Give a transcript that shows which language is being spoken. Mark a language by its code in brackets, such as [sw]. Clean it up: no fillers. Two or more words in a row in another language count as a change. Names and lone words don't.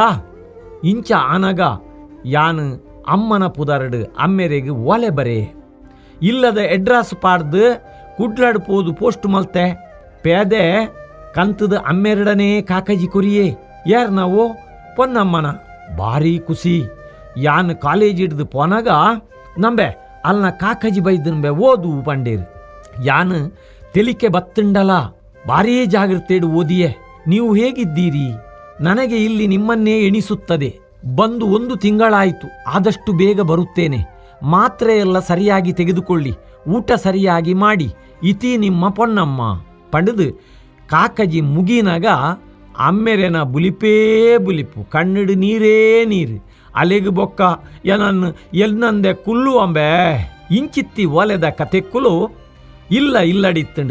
[tcy] ಇಂಚ ಆನಗ ಯಾನು ಅಮ್ಮನ ಪುದರ್ಡು ಅಮ್ಮೆರೆಗೆ ಒಲೆ ಬರೆ ಇಲ್ಲದ ಎಡ್ರಾಸ್ ಪಾಡ್ದು ಕುಡ್ಲಾಡ್ ಪೋದು ಪೋಸ್ಟ್ ಮಲ್ತೆ ಪೇದೆ ಕಂತದ ಅಮ್ಮೆರಡನೇ ಕಾಕಜಿ ಕೊರಿಯೇ ಯಾರು ನಾವು ಪೊನ್ನಮ್ಮನ ಭಾರಿ ಖುಷಿ. ಯಾನ್ ಕಾಲೇಜ್ ಹಿಡ್ದು ಪೋನಾಗ ನಂಬೆ ಅಲ್ನ ಕಾಕಜಿ ಬೈದನ್ಬೆ ಓದು ಪಂಡೇರು ಯಾನ್ ತೆಲಿಕೆ ಬತ್ತುಂಡಲ ಭಾರೀ ಜಾಗ್ರತೆಡು ಓದಿಯೇ. [kn] ನೀವು ಹೇಗಿದ್ದೀರಿ? ನನಗೆ ಇಲ್ಲಿ ನಿಮ್ಮನ್ನೇ ಎಣಿಸುತ್ತದೆ. ಬಂದು 1 ತಿಂಗಳಾಯಿತು. ಆದಷ್ಟು ಬೇಗ ಬರುತ್ತೇನೆ. ಮಾತ್ರೆ ಎಲ್ಲ ಸರಿಯಾಗಿ ತೆಗೆದುಕೊಳ್ಳಿ, ಊಟ ಸರಿಯಾಗಿ ಮಾಡಿ. ಇತಿ ನಿಮ್ಮ ಪೊನ್ನಮ್ಮ [tcy] ಪಂಡದು ಕಾಕಜಿ ಮುಗಿನಾಗ ಅಮ್ಮೆರೆನ ಬುಲಿಪೇ ಬುಲಿಪು, ಕಣ್ಣಿಡು ನೀರೇ ನೀರು. ಅಲೆಗು ಬೊಕ್ಕ ಏನನ್ನು ಎಲ್ನಂದೆ ಕುಲ್ಲು ಅಂಬೆ ಇಂಚಿತ್ತಿ ಒಲೆದ ಕತೆಕ್ಕುಲು ಇಲ್ಲ ಇಲ್ಲಡಿತ್ತಂಡು.